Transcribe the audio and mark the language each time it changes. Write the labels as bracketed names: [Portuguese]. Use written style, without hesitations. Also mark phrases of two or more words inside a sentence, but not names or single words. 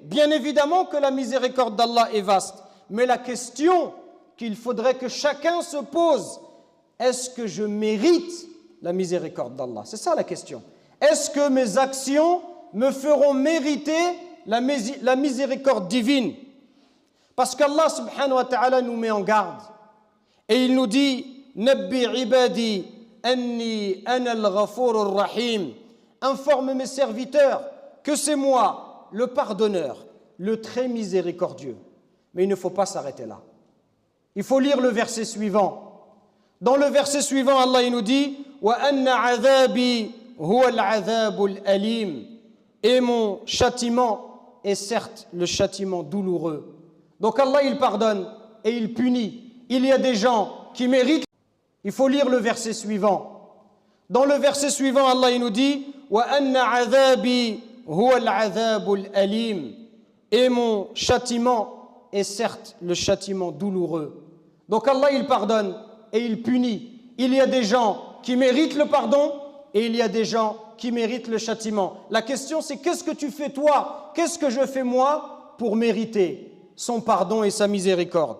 [French] Bien évidemment que la miséricorde d'Allah est vaste. Mais la question qu'il faudrait que chacun se pose, est-ce que je mérite la miséricorde d'Allah? C'est ça la question. Est-ce que mes actions me feront mériter la miséricorde divine? Parce qu'Allah [Arabic] سبحانه وتعالى [French] nous met en garde. Et il nous dit « [Arabic] نبئ عبادي أني أنا الغفور الرحيم [French] » Informe mes serviteurs que c'est moi, le pardonneur, le très miséricordieux. Mais il ne faut pas s'arrêter là. Il faut lire le verset suivant. Dans le verset suivant, Allah il nous dit « [Arabic] وأن عذابي هو العذاب الأليم [French] » Et mon châtiment est certes le châtiment douloureux. Donc Allah il pardonne et il punit. Il y a des gens qui méritent. Il faut lire le verset suivant. Dans le verset suivant, Allah il nous dit [Arabic] وأن عذابي هو العذاب الأليم. [French] Et mon châtiment est certes le châtiment douloureux. Donc Allah il pardonne et il punit. Il y a des gens qui méritent le pardon et il y a des gens qui méritent le châtiment. La question c'est qu'est-ce que tu fais toi? Qu'est-ce que je fais moi pour mériter son pardon et sa miséricorde?